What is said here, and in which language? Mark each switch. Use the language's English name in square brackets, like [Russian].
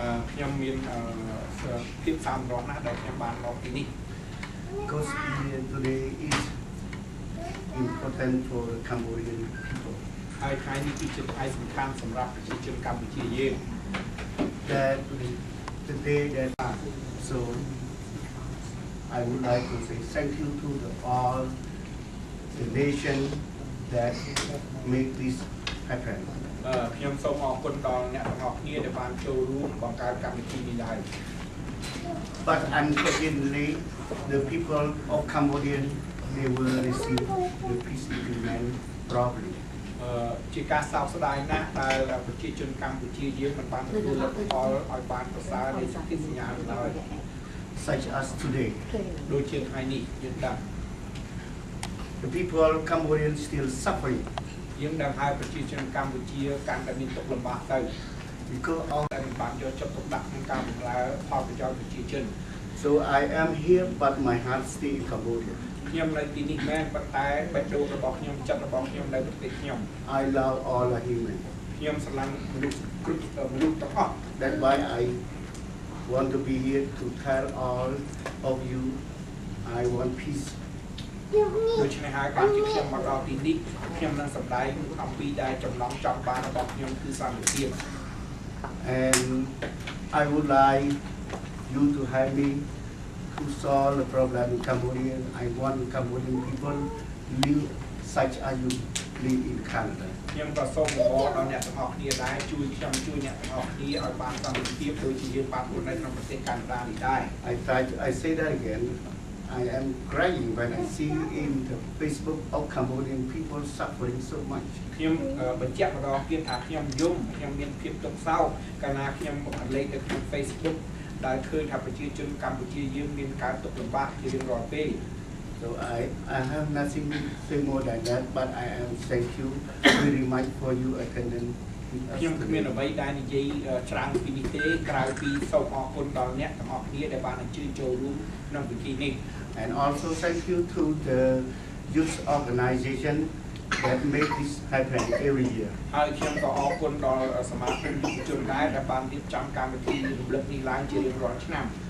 [Khmer] ខ្ញុំមានភាពសាមរស់ណាស់ដែលខ្ញុំបានមកទីនេះ [English] Because today is important for the Cambodian people. [Khmer] ហើយថ្ងៃនេះគឺជាថ្ងៃសំខាន់សម្រាប់ប្រជាជនកម្ពុជាយើង [English] That today that so I would like to say thank you to all the nation that make this happen. [Khmer] ខ្ញុំសូមអរគុណដល់អ្នកទាំងអស់គ្នាដែលបានចូលរួមបង្កើតកម្មវិធីនេះដែរ [English] But unfortunately, the people of Cambodia never received the peace agreement properly. [Khmer] ជាការសោកស្ដាយណាស់ដែលប្រជាជនកម្ពុជាយើងមិនបានទទួលលទ្ធផលឲ្យបានប្រសើរនៃសន្ធិសញ្ញាឡើយ [English] Such as today. [Khmer] ដូចជាថ្ងៃនេះយើងដឹង [English] The people of Cambodia still suffering [Khmer] យើងដឹងហើយប្រជាជនកម្ពុជាកាន់តែមានទុក្ខលំបាកទៅ [English] because of [Khmer] តែមិនបានយកចិត្តទុកដាក់ក្នុងការបម្រើផលប្រយោជន៍ប្រជាជន [English] so I am here but my heart stay in Cambodia. [Khmer] ខ្ញុំនៅទីនេះមែនប៉ុន្តែបេះដូងរបស់ខ្ញុំចិត្តរបស់ខ្ញុំនៅប្រទេសខ្ញុំ [English] I love all the human. [Khmer] ខ្ញុំស្រឡាញ់មនុស្សគ្រប់មនុស្សទាំងអស់ [English] That's why I want to be here to tell all of you I want peace. [Khmer] ដូច្នេះហើយបានជាខ្ញុំមកដល់ទីនេះខ្ញុំនឹងសម្ដែងអំពីដែលចំណងចង់បានរបស់ខ្ញុំគឺសន្តិភាព [English] And I would like you to help me to solve the problem in Cambodia. I want Cambodian people live such as you live in Canada. [Khmer] ខ្ញុំក៏សូមអរគុណដល់អ្នកទាំងអស់គ្នាដែរជួយខ្ញុំជួយអ្នកទាំងអស់គ្នាឲ្យបានសន្តិភាពដូចជាយើងបានធ្វើនៅក្នុងប្រទេសកាណាដានេះដែរ [English] I say that again. I am crying when I see in the Facebook of Cambodian people suffering so much. [Khmer] ខ្ញុំបញ្ជាក់ម្ដងទៀតថាខ្ញុំយំខ្ញុំមានភាពទុក្ខសោកកាលណាខ្ញុំលេខទៅក្នុង Facebook ដែលឃើញថាប្រជាជនកម្ពុជាយើងមានការទុក្ខលំបាកជារៀងរាល់ពេល [English] So I have nothing to say more than that, but I am thank you very much for your attendance. [Khmer] ខ្ញុំគ្មានអ្វីដែលនិយាយច្រើនពីនេះទេក្រៅពីសូមអរគុណដល់អ្នកទាំងអស់គ្នាដែលបានអញ្ជើញចូលរួមក្នុងពិធីនេះ [English] And also thank you to the youth organization that make this happen every year. [Khmer] ហើយខ្ញុំក៏អរគុណដល់សមាគមយុវជនដែរដែលបានរៀបចំកម្មវិធីរំលឹកនេះឡើងជារៀងរាល់ឆ្នាំ